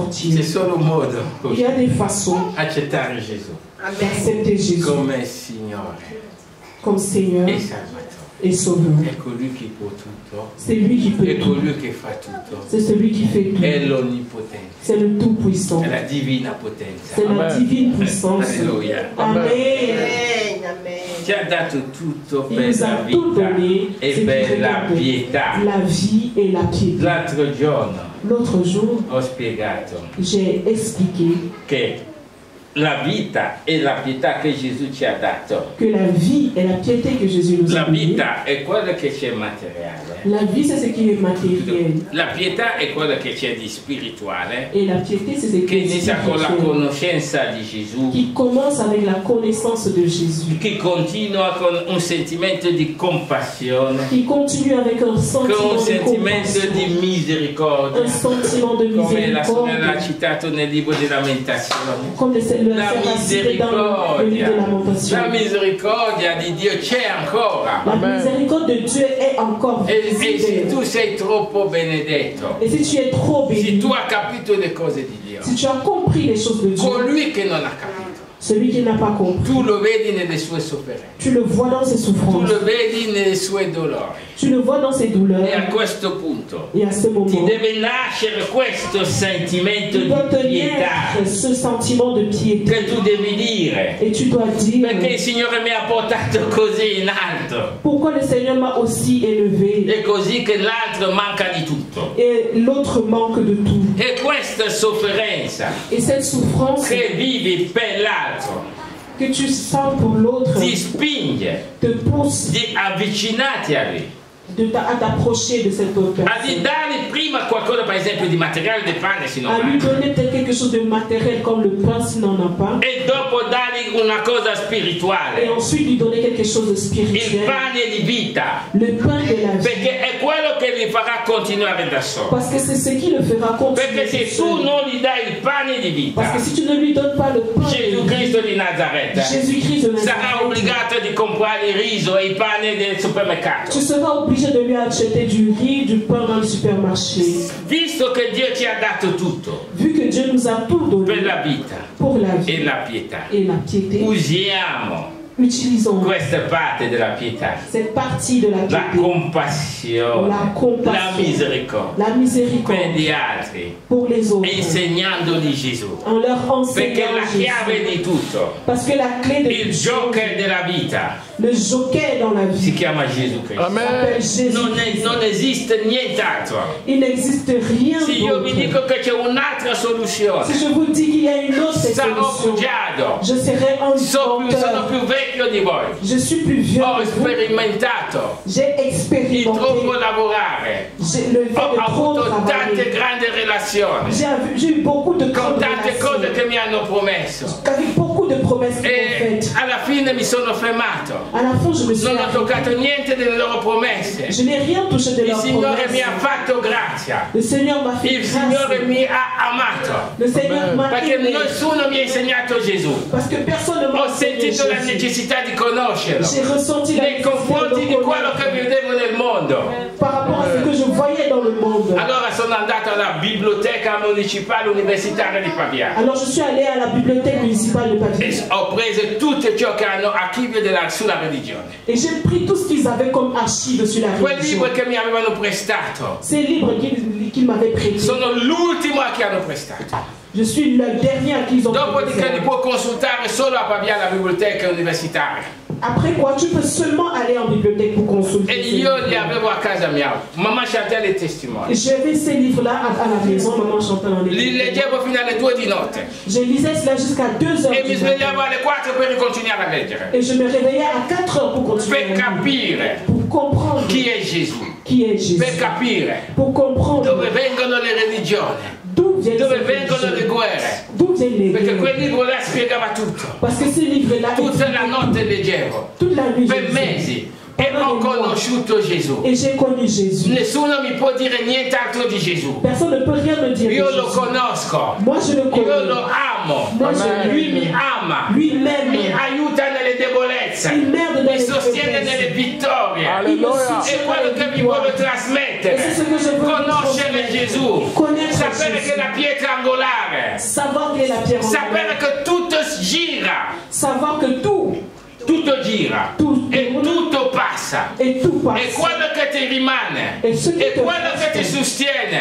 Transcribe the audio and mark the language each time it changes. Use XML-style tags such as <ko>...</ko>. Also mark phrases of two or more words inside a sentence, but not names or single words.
<fr>sortir.</fr> <it>C'è solo un modo</it> <fr>Il y a des façons</fr> <it>accettare Gesù</it> <fr>d'accepter Jésus</fr> <it>come Signore</it> <fr>comme Seigneur</fr> <it>e Salvatore.</it> <fr>et Sauveur.</fr> <it>È colui che può tutto,</it> <fr>C'est lui qui peut</fr> <it>è</it> <fr>tout.</fr> <it>colui che fa tutto,</it> <fr>C'est celui qui fait tout.</fr> <it>è l'onnipotenza,</it> <fr>C'est le Tout-Puissant.</fr> <it>è la divina potenza.</it> <fr>C'est la divine puissance. Alleluia. Amen.</fr> <it>Ci ha dato tutto</it> <fr>Il</fr> <it>per</it> <fr>nous</fr> <it>la</it> <fr>a tout</fr> <it>vita</it> <fr>donné,</fr> <it>e</it> <fr>ce qui</fr> <it>per la</it> <fr>regarde</fr> <it>pietà.</it> <fr>la vie et la piété.</fr> <it>L'altro giorno</it> <fr>L'autre jour,</fr> <it>ho spiegato</it> <fr>j'ai expliqué</fr> <it>che la vita e la pietà che Gesù ci ha dato.</it> <fr>que la vie et la piété que Jésus nous a</fr> <it>La</it> <fr>donnée,</fr> <it>vita è quello che c'è materiale.</it> <fr>la vie c'est ce qui est matériel</fr> <it>La pietà è quello che c'è di spirituale,</it> <fr>et la piété c'est ce</fr> <it>che</it> <fr>qui est</fr> <it>inizia con la</it> <fr>spirituel,</fr> <it>conoscenza di Gesù,</it> <fr>qui commence avec la connaissance de Jésus,</fr> <it>che continua con un sentimento di compassione,</it> <fr>qui continue avec un</fr> <it>con un</it> <fr>sentiment de</fr> <it>sentimento</it> <fr>compassion,</fr> <it>di misericordia,</it> <fr>un sentiment de</fr> <it>come la sorella ha</it> <fr>miséricorde,</fr> <it>citato nel libro di Lamentazioni.</it> <fr>comme le</fr> <it>La</it> <fr>Seigneur a cité dans le livre de Lamentation.</fr> <it>la misericordia di Dio c'è ancora.</it> <fr>La miséricorde de Dieu est encore</fr> <it>E se</it> <fr>visible.</fr> <it>tu sei troppo benedetto,</it> <fr>Et si tu es trop</fr> <it>se</it> <fr>béni,</fr> <it>tu hai capito le cose di Dio,</it> <fr>si tu as compris les choses de Dieu,</fr> <it>colui che non ha capito,</it> <fr>celui qui n'a pas compris,</fr> <it>tu lo vedi nelle sue sofferenze,</it> <fr>tu le vois dans ses</fr> <it>tu</it> <fr>souffrances,</fr> <it>lo vedi nei suoi dolori.</it> <fr>tu le vois dans ses douleurs.</fr> <it>E a questo punto</it> <fr>Et à ce</fr> <it>ti</it> <fr>moment,</fr> <it>deve nascere questo sentimento</it> <fr>il doit</fr> <it>di</it> <fr>te</fr> <it>pietà</it> <fr>naître ce sentiment de piété.</fr> <it>che tu devi dire,</it> <fr>Et tu dois dire,</fr> <it>perché il Signore mi ha portato così in alto,</it> <fr>pourquoi le Seigneur m'a aussi élevé</fr> <it>è così che l'altro manca di tutto.</it> <fr>et l'autre manque de tout.</fr> <it>E questa sofferenza</it> <fr>Et cette souffrance</fr> <it>che vivi per l'altro</it> <fr>que tu sens pour l'autre</fr> <it>ti spinge</it> <fr>te pousse</fr> <it>di avvicinarti a lui,</it> <fr>à t'approcher de cette autre</fr> <it>a</it> <fr>personne.</fr> <it>di dare prima qualcosa, per esempio di materiale del pane se non</it> <fr>À lui</fr> <it>hai,</it> <fr>donner peut-être quelque chose de matériel comme le pain s'il n'en a pas.</fr> <it>e dopo dargli una cosa</it> <fr>Et</fr> <it>spirituale,</it> <fr>ensuite lui donner quelque chose de</fr> <it>il</it> <fr>spirituel.</fr> <it>pane di vita,</it> <fr>Le pain de la vie.</fr> <it>perché è quello che li farà continuare da solo.</it> <fr>Parce que c'est ce qui le fera continuer.</fr> <it>Perché se</it> <fr>tout</fr> <it>tu</it> <fr>seul.</fr> <it>non gli dai il pane di vita,</it> <fr>Parce que si tu ne lui donnes pas le pain de</fr> <it>Gesù</it> <fr>vie,</fr> <it>Cristo di Nazareth</it> <fr>Jésus-Christ de</fr> <it>sarà</it> <fr>Nazareth,</fr> <it>obbligato di comprare il riso e il pane del supermercato.</it> <fr>tu seras obligé de lui acheter du riz, du pain dans le supermarché.</fr> <it>Visto che Dio ci ha dato tutto</it> <fr>Vu que Dieu nous a tout donné</fr> <it>per la vita</it> <fr>pour la vie</fr> <it>e la pietà,</it> <fr>et la piété,</fr> <it>usiamo</it> <fr>utilisons</fr> <it>questa parte della pietà,</it> <fr>cette partie de la la piété,</fr> <it>compassione,</it> <fr>la compassion,</fr> <it>la misericordia</it> <fr>la</fr> <it>per</it> <fr>miséricorde</fr> <it>gli altri,</it> <fr>pour les autres,</fr> <it>insegnandogli Gesù,</it> <fr>en leur</fr> <it>perché</it> <fr>enseignant</fr> <it>la chiave</it> <fr>Jésus.</fr> <it>di tutto,</it> <fr>Parce que la clé de</fr> <it>il joker della vita,</it> <fr>le joker dans la</fr> <it>si</it> <fr>vie</fr> <it>chiama Gesù Cristo.</it> <fr>s'appelle Jésus.</fr> <it>Non esiste nient'altro.</it> <fr>Il n'existe rien</fr> <it>Se io vi</it> <fr>d'autre.</fr> <it>dico che c'è un'altra soluzione,</it> <fr>Si je vous dis qu'il y a une autre</fr> <it>sarò</it> <fr>solution,</fr> <it>bugiardo,</it> <fr>je serai un</fr> <it>sono</it> <fr>menteur.</fr> <it>più vecchio di voi,</it> <fr>Je suis plus vieux</fr> <it>ho</it> <fr>que vous.</fr> <it>sperimentato</it> <fr>J'ai</fr> <it>di</it> <fr>expérimenté.</fr> <it>troppo lavorare,</it> <fr>J'ai le fait</fr> <it>ho</it> <fr>de trop</fr> <it>avuto tante</it> <fr>travailler.</fr> <it>grandi relazioni</it> <fr>J'ai eu beaucoup de</fr> <it>con</it> <fr>grandes</fr> <it>tante cose</it> <fr>relations,</fr> <it>che mi hanno promesso</it> <fr>avec beaucoup de promesses qu'ils m'ont</fr> <it>e</it> <fr>faites.</fr> <it>alla fine mi sono fermato,</it> <fr>À la fin, je me suis</fr> <it>non ho</it> <fr>arrêtée.</fr> <it>toccato niente delle loro promesse.</it> <fr>Je n'ai rien touché de</fr> <it>Il</it> <fr>leurs</fr> <it>Signore mi</it> <fr>promesses.</fr> <it>ha fatto grazia,</it> <fr>Le Seigneur m'a fait</fr> <it>il Signore</it> <fr>grâce.</fr> <it>mi ha amato,</it> <fr>Le Seigneur m'a</fr> <it>perché</it> <fr>aimé.</fr> <it>nessuno mi ha insegnato Gesù.</it> <fr>Parce que personne ne m'a</fr> <it>Ho</it> <fr>enseigné</fr> <it>sentito la</it> <fr>Jésus.</fr> <it>necessità di conoscerlo</it> <fr>J'ai ressenti la</fr> <it>nei</it> <fr>nécessité</fr> <it>confronti</it> <fr>de</fr> <it>di</it> <fr>le</fr> <it>quello che</it> <fr>connaître</fr> <it>vedevo nel mondo.</it> <fr>par rapport à ce que je voyais dans le monde.</fr> <it>Allora sono andato alla biblioteca municipale universitaria di Pavia</it> <fr>Alors je suis allée à la bibliothèque municipale de</fr> <it>e</it> <fr>Paris</fr> <it>ho preso tutto ciò che hanno archivio sulla religione.</it> <fr>et j'ai pris tout ce qu'ils avaient comme archives sur la</fr> <it>Quel</it> <fr>religion.</fr> <it>libro che mi avevano prestato</it> <fr>Ces livres qu'ils m'avaient prêtés.</fr> <it>sono l'ultimo che hanno prestato.</it> <fr>Je suis le dernier à qui ils ont</fr> <it>Dopodiché</it> <fr>prêté.</fr> <it>li può consultare solo a Pavia alla biblioteca universitaria.</it> <fr>Après quoi, tu peux seulement aller en bibliothèque pour consulter.</fr> <it>E</it> <fr>ces</fr> <it>io</it> <fr>livres.</fr> <it>li avevo a casa mia. Mamma Chantel è testimone.</it> <fr>J'avais ces livres-là à la maison, maman chantait dans les</fr> <it>Li</it> <fr>livres.</fr> <it>leggevo fino alle 2 di notte</it> <fr>Je lisais cela jusqu'à 2 heures</fr> <it>e mi</it> <fr>du matin.</fr> <it>svegliavo alle 4 per ricontinuare a leggere.</it> <fr>Et je me réveillais à 4 heures pour continuer</fr> <it>Per</it> <fr>à lire.</fr> <it>capire</it> <fr>Pour comprendre</fr> <it>chi è Gesù,</it> <fr>qui est Jésus.</fr> <it>per capire</it> <fr>Pour comprendre</fr> <it>dove vengono le religioni,</it> <fr>d'où viennent</fr> <it>dove</it> <fr>ces</fr> <it>vengono le</it> <fr>religions.</fr> <it>guerre,</it> <fr>D'où viennent les</fr> <it>perché</it> <fr>guerres.</fr> <it>quel libro là spiegava tutto.</it> <fr>Parce que ces livres-là,</fr> <it>Tutta la notte leggevo,</it> <fr>toute la nuit,</fr> <it>per</it> <fr>je lisais.</fr> <it>mesi, e ho conosciuto Gesù.</it> <fr>Et j'ai connu Jésus.</fr> <it>Nessuno mi può dire nient'altro di Gesù.</it> <fr>Personne ne peut rien me dire de</fr> <it>Io lo</it> <fr>Jésus.</fr> <it>conosco,</it> <fr>Moi, je le</fr> <it>io</it> <fr>connais.</fr> <it>lo amo,</it> <fr>Moi, je</fr> <it>lui mi</it> <fr>l'aime.</fr> <it>ama,</it> <fr>Lui m'aime.</fr> <it>mi aiuta nelle debolezze,</it> <fr>Il m'aide dans</fr> <it>mi</it> <fr>les</fr> <it>sostiene</it> <fr>faiblesses.</fr> <it>nelle vittorie.</it> <fr>Il me Alleluia. soutient</fr> <it>È</it> <fr>dans</fr> <it>quello</it> <fr>les</fr> <it>che vi</it> <fr>victoires.</fr> <it>voglio trasmettere. E se</it> <fr>ce que je veux</fr> <it>Conoscere trasmettere. Gesù,</it> <fr>Connaître</fr> <it>sapere</it> <fr>Jésus.</fr> <it>che la pietra angolare</it> <fr>quelle est la pierre</fr> <it>Sapere</it> <fr>angulaire.</fr> <it>che tutto gira.</it> <fr>Savoir que tout</fr> <it>Gira. E tutto passa.</it> <fr>et tout</fr> <it>E</it> <fr>passe.</fr> <it>quello che ti rimane.</it> <fr>Et ce qui</fr> <it>E</it> <fr>te</fr> <it>quello che ti</it> <fr>reste,</fr> <it>sostiene.</it>